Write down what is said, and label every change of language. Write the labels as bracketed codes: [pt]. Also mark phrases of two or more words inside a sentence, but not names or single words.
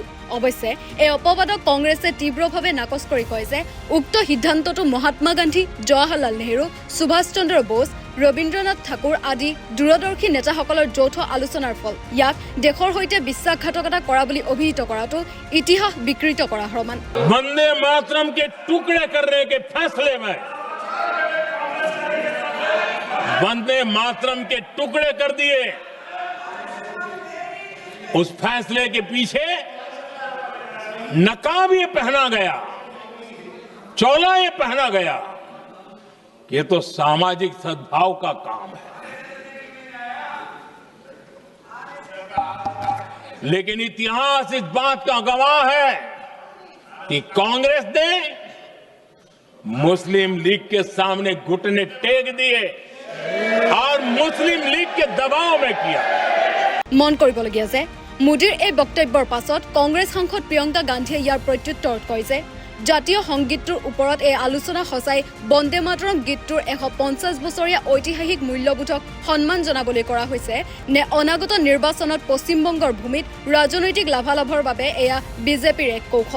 [as] অৱশ্যে এই অপবাদক কংগ্ৰেছে তীব্ৰভাৱে নাকচ কৰি কয় যে উক্ত সিদ্ধান্তটো মহাত্মা গান্ধী, জৱাহৰলাল নেহৰু, সুভাষ চন্দ্ৰ বোস, ৰবীন্দ্ৰনাথ ঠাকুৰ আদি দূৰদৰ্শী নেতাসকলৰ যৌথ আলোচনাৰ ফল। ইয়াক দেশৰ সৈতে বিশ্বাসঘাতকতা কৰা বুলি অভিহিত কৰাটো ইতিহাস বিকৃত কৰা সমান। [hi] वंदे मातरम के टुकड़े करने के फैसले में वंदे मातरम के टुकड़े कर दिए। उस फैसले के पीछे नकाब ये पहना गया, चोला ये पहना गया। ये तो सामाजिक सद्भाव का काम है। लेकिन इतिहास इस बात का गवाह है कि कांग्रेस ने मुस्लिम लीग के सामने घुटने टेक दिए और मुस्लिम लीग के दबाव में किया। [as] মন কৰিবলগীয়া যে মোদীৰ এই বক্তব্যৰ পাছত কংগ্ৰেছ সাংসদ প্ৰিয়ংকা গান্ধীয়ে ইয়াৰ প্ৰত্যুত্তৰত কয় যে জাতীয় সংগীতটোৰ ওপৰত এই আলোচনা সঁচাই বন্দে মাতৰম গীতটোৰ ১৫০ বছৰীয়া ঐতিহাসিক মূল্যবোধক সন্মান জনাবলৈ কৰা হৈছে নে অনাগত নিৰ্বাচনত পশ্চিমবংগৰ ভূমিত ৰাজনৈতিক লাভালাভৰ বাবে এয়া বিজেপিৰ এক কৌশল।